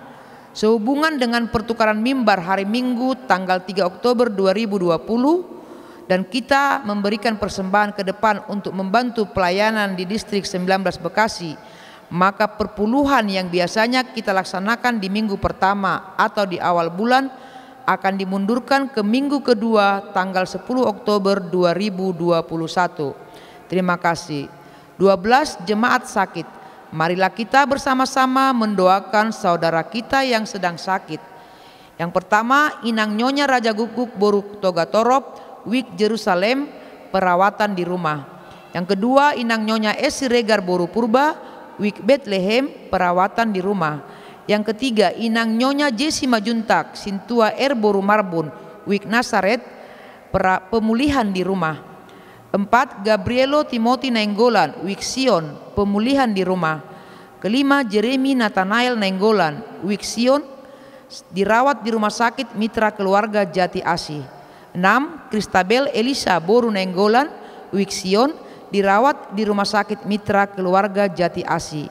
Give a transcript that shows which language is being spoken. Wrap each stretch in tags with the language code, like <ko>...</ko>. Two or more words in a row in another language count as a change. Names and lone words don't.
<id>Sehubungan dengan pertukaran mimbar hari Minggu tanggal 3 Oktober 2020 dan kita memberikan persembahan ke depan untuk membantu pelayanan di distrik 19 Bekasi, maka perpuluhan yang biasanya kita laksanakan di minggu pertama atau di awal bulan akan dimundurkan ke minggu kedua tanggal 10 Oktober 2021. Terima kasih. 12. Jemaat sakit. Marilah kita bersama-sama mendoakan saudara kita yang sedang sakit. Yang pertama, Inang Nyonya Raja Guguk Boru Toga Torop, Wik Jerusalem, perawatan di rumah. Yang kedua, Inang Nyonya Esi Regar Boru Purba, Wik Bethlehem, perawatan di rumah. Yang ketiga, Inang Nyonya Jesi Majuntak, Sintua Boru Marbun, Wik Nasaret, pemulihan di rumah. 4. Gabrielo Timothy Nainggolan, Wik Sion, pemulihan di rumah. Kelima, Jeremy Nathanael Nainggolan, Wik Sion, dirawat di rumah sakit Mitra Keluarga Jati Asih. 6. Kristabel Elisa Boru Nainggolan, Wik Sion, dirawat di rumah sakit Mitra Keluarga Jati Asih.</id>